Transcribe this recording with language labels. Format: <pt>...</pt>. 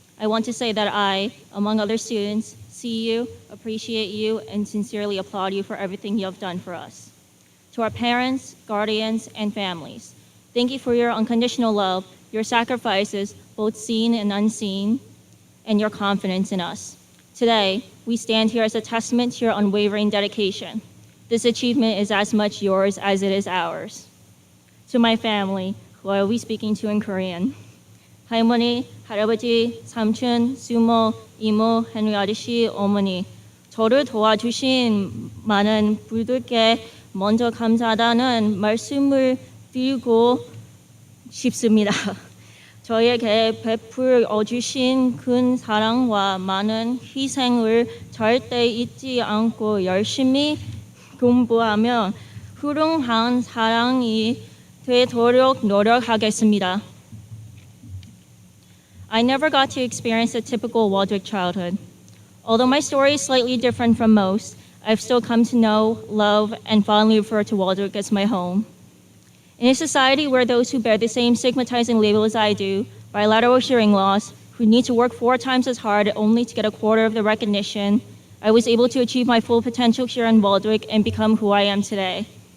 <en>I want to say that I, among other students, see you, appreciate you, and sincerely applaud you for everything you have done for us. To our parents, guardians, and families, Thank you for your unconditional love, your sacrifices, both seen and unseen, and your confidence in us. Today, we stand here as a testament to your unwavering dedication. This achievement is as much yours as it is ours. To my family, who I will be speaking to in Korean,</en> <ko>할머니, 할아버지, 삼촌, 수모, 이모, 헨리 아저씨, 어머니, 저를 도와주신 많은 분들께 먼저 감사하다는 말씀을 드리고 싶습니다. 저에게 베풀어 주신 큰 사랑과 많은 희생을 절대 잊지 않고 열심히 공부하며 훌륭한 사람이 되도록 노력하겠습니다.</ko> <en>I never got to experience a typical Waldwick childhood. Although my story is slightly different from most, I've still come to know, love, and fondly refer to Waldwick as my home. In a society where those who bear the same stigmatizing label as I do, bilateral hearing loss, who need to work 4 times as hard only to get a quarter of the recognition, I was able to achieve my full potential here in Waldwick and become who I am today.</en>